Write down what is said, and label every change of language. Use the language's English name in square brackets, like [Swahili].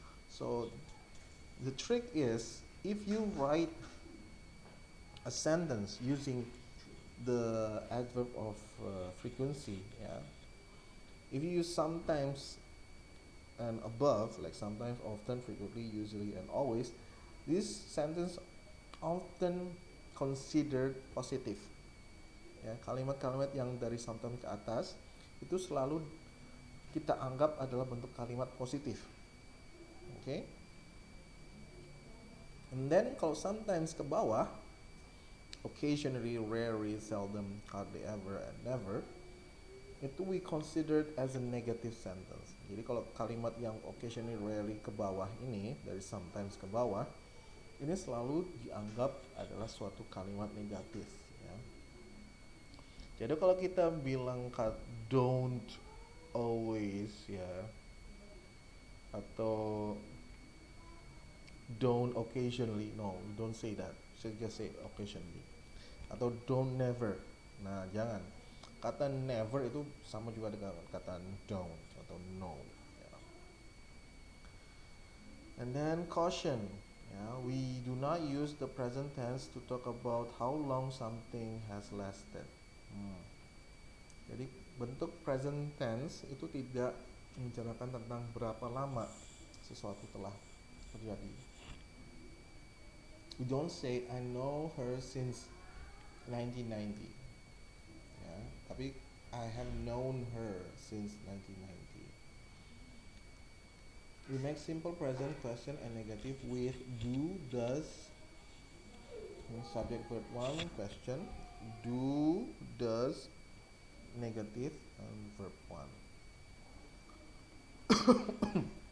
[English] So the trick is if you write a sentence using the adverb of frequency, yeah, if you use sometimes and above, like sometimes, often, frequently, usually, and always, this sentence often considered positive. [Indonesian] Ya, kalimat-kalimat yang dari sometimes ke atas itu selalu kita anggap adalah bentuk kalimat positif. Oke. Okay? [English] And then [Indonesian] kalau sometimes ke bawah, [English] occasionally, rarely, seldom, hardly ever, and never, itu we considered as a negative sentence. [Indonesian] Jadi kalau kalimat yang occasionally, rarely ke bawah ini, dari sometimes ke bawah, ini selalu dianggap adalah suatu kalimat negatif, ya. Jadi kalau kita bilang don't always, ya, atau don't occasionally, [English] no, don't say that. So just say occasionally. [Indonesian] Atau don't never. Nah, jangan. Kata never itu sama juga dengan kata don't atau no, ya. [English] And then caution, ya, we do not use the present tense to talk about how long something has lasted. [Indonesian] Jadi bentuk present tense itu tidak membicarakan tentang berapa lama sesuatu telah terjadi. [English] We don't say I know her since 1990. [Indonesian] Ya, tapi [English] I have known her since 1990. We make simple present, question, and negative with do, does, subject verb 1, question, do, does, negative, and verb 1.